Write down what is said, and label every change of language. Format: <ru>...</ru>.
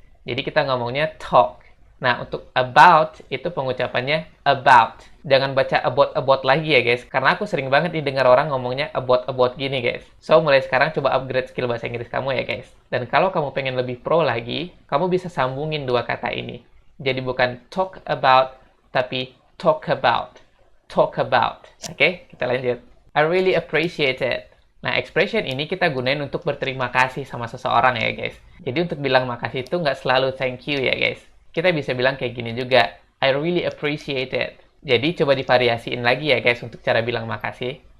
<id>Jadi kita ngomongnya talk. Nah, untuk about, itu pengucapannya about. Jangan baca about lagi ya guys, karena aku sering banget nih dengar orang ngomongnya about gini guys. So, mulai sekarang coba upgrade skill bahasa Inggris kamu ya guys. Dan kalau kamu pengen lebih pro lagi, kamu bisa sambungin dua kata ini. Jadi bukan</id> <en>talk about,</en> <id>tapi</id> <en>talk about. Talk about.</en> <id>Oke, kita lanjut.</id> <en>I really appreciate it.</en> <id>Nah, expression ini kita gunain untuk berterima kasih sama seseorang ya guys. Jadi untuk bilang makasih itu nggak selalu</id> <en>thank you</en> <id>ya guys. Kita bisa bilang kayak gini juga.</id> <en>I really appreciate it.</en> <id>Jadi coba divariasiin lagi ya guys untuk cara bilang makasih.</id>